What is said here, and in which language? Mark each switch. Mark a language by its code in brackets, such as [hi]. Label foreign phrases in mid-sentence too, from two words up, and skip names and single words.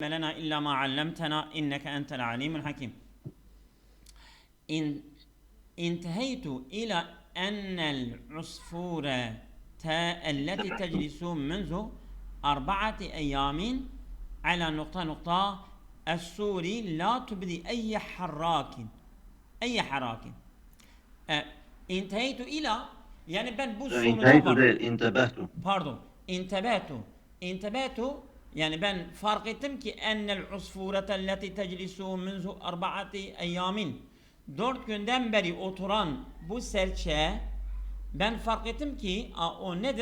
[ar] لنا إلا ما علمتنا إنك أنت العليم الحكيم. انتهيت إلى أن العصفورة التي تجلس منذ 4 أيام على نقطة السوري لا تبدي أي حراك. انتهيت إلى [tr] yani ben bu sonuca [ar] انتبهت [tr] pardon انتبهت yani ben fark ettim ki [ar] أن العصفورة التي تجلس منذ 4 أيام [tr] 4 günden beri oturan bu serçe ben fark ettim ki o nedir?